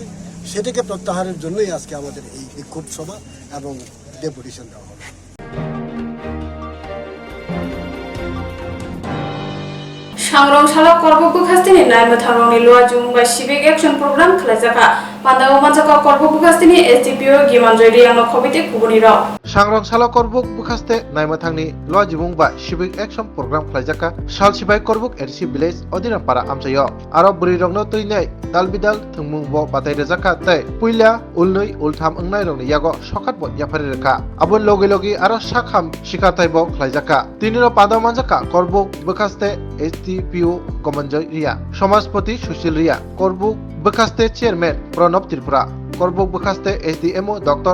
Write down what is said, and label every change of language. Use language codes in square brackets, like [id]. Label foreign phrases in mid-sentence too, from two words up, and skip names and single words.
[bn] সেটাকে প্রত্যাহারের জন্যই আজকে আমাদের এই বিক্ষোভ সভা এবং ডেপুটেশন দেওয়া হবে। [trp] Swrangchati korbok bukhastini naima tharongni lua jumungbai [en] civic action program [trp] khlaijaka pandao manjaka korbok bukhastini SDPO gimanjoi riangno khobite kubuni rok Swrangchati korbok bukhaste naima thangni lua jumungbai [en] civic action program [trp] khlaijaka salsibai korbok RC village odinapara amchayo aro buri rokno tuinai dalbidal thungmung bo batai rejaka tei puila ulnoi ultham ongnai rokni yago sokat bo yapari reka abon logi logi aro sakham sikatai bo khlaijaka tiniro pandao manjaka korbok bukhaste SDPO Gomanjoi Ria, Samaspati Sushil Ria, Korbok Bukhaste Chairman Pranab Tripura, Korbok Bukhaste SDMO Dr.